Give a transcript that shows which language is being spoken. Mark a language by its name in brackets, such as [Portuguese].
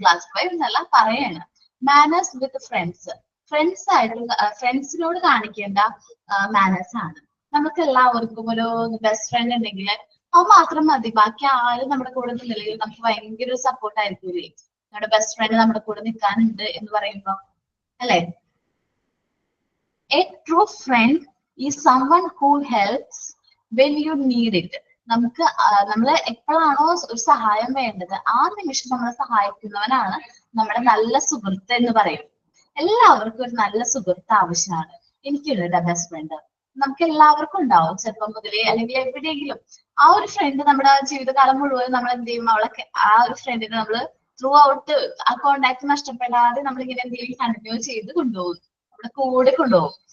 [Malayalam] Classify എന്നല്ല പറയാണ്. Manners with friends, ഫ്രണ്ട്സിനോട് കാണിക്കേണ്ട മാനേഴ്സ് ആണ്. നമുക്ക് എല്ലാവർക്കും ഒരു ബെസ്റ്റ് ഫ്രണ്ട് ഉണ്ടെങ്കിൽ അത് മാത്രം മതി, ബാക്കി ആരും നമ്മുടെ കൂടെ നിന്നില്ലെങ്കിൽ നമുക്ക് ഭയങ്കര ഒരു സപ്പോർട്ട് ആയിരിക്കില്ലേ. നമ്മുടെ ബെസ്റ്റ് ഫ്രണ്ട് നമ്മുടെ കൂടെ നിൽക്കാനുണ്ട് എന്ന് പറയുമ്പോ അല്ലെ. [English] A true friend is someone who helps when you need it. [Malayalam] നമ്മള് എപ്പോഴാണോ ഒരു സഹായം വേണ്ടത് ആ നിമിഷം നമ്മളെ സഹായിക്കുന്നവനാണ് നമ്മുടെ നല്ല സുഹൃത്ത് എന്ന് പറയും. എല്ലാവർക്കും ഒരു നല്ല സുഹൃത്ത് ആവശ്യമാണ്. എനിക്കുണ്ട് ബെസ്റ്റ് ഫ്രണ്ട്, നമുക്ക് എല്ലാവർക്കും ഉണ്ടാവും ചെറുപ്പം മുതലേ അല്ലെങ്കിൽ എവിടെയെങ്കിലും. ആ ഒരു ഫ്രണ്ട് നമ്മുടെ ജീവിതകാലം മുഴുവൻ നമ്മൾ എന്ത് ചെയ്യും, അവളൊക്കെ ആ ഒരു ഫ്രണ്ടിനെ നമ്മൾ ത്രൂ ഔട്ട് ആ കോണ്ടാക്ട് നഷ്ടപ്പെടാതെ നമ്മൾ ഇങ്ങനെ എന്തെങ്കിലും കണ്ടിന്യൂ ചെയ്ത് കൊണ്ടുപോകും, നമ്മുടെ കൂടെ കൊണ്ടുപോകും.